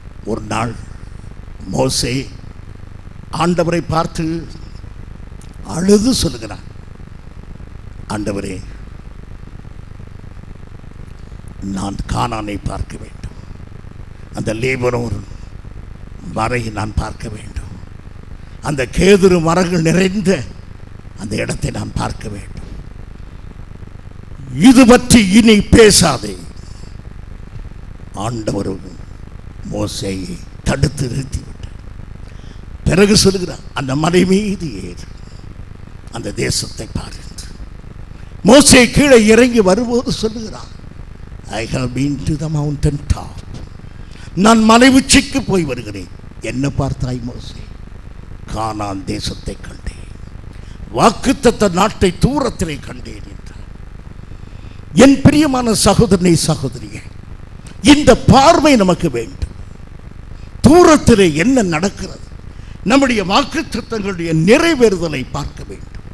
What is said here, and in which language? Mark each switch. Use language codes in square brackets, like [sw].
[ta] ஒரு நாள் மோசே ஆண்டவரை பார்த்து அழுது சொல்லுகிறான், ஆண்டவரே, நான் கானானை பார்க்க வேண்டும், அந்த லேபனோன் மலையை நான் பார்க்க வேண்டும், அந்த கேதுரு மரங்கள் நிறைந்த அந்த இடத்தை நான் பார்க்க வேண்டும். இது பற்றி இனி பேசாதே. ஆண்டவர் மோசேயை தடுத்து நிறுத்திவிட்டார். பிறகு சொல்லுகிறார், அந்த மலை மீது ஏறு, அந்த தேசத்தை பாருங்கள். மோசே கீழே இறங்கி வரும்போது சொல்லுகிறார், [en] I have been to the mountain top. [ta] நான் மலை உச்சிக்கு போய் வருகிறேன். என்ன பார்த்தாய் மோசே? கானான் தேசத்தை கண்டேன், வாக்குத்தத்த நாட்டை தூரத்திலே கண்டேன் என்றார். என் பிரியமான சகோதரனே, சகோதரியே, இந்த பார்வை நமக்கு வேண்டும். தூரத்திலே என்ன நடக்கிறது, நம்முடைய வாக்குத்தத்தங்களுடைய நிறைவேறுதலை பார்க்க வேண்டும்.